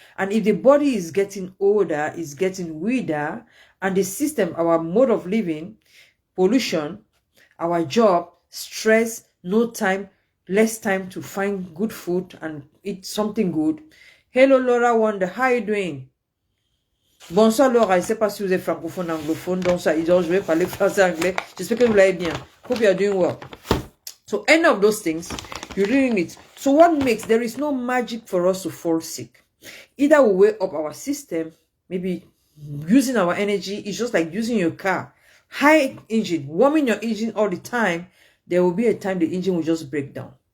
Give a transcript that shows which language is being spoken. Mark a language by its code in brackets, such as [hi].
[en] And if the body is getting older, is getting weaker, and the system, our mode of living, pollution, our job, stress, no time, less time to find good food and eat something good. Hello Laura Wonder, how are you doing? [fr] Bonsoir Laura, je ne sais pas si vous êtes francophone, anglophone, donc ça, je vais parler français, anglais. J'espère que vous l'avez bien. [en] Hope you are doing well. So any of those things, you really need. So what makes, there is no magic for us to fall sick. Either we wake up our system, maybe using our energy, it's just like using your car. High engine, warming your engine all the time, there will be a time the engine will just break down.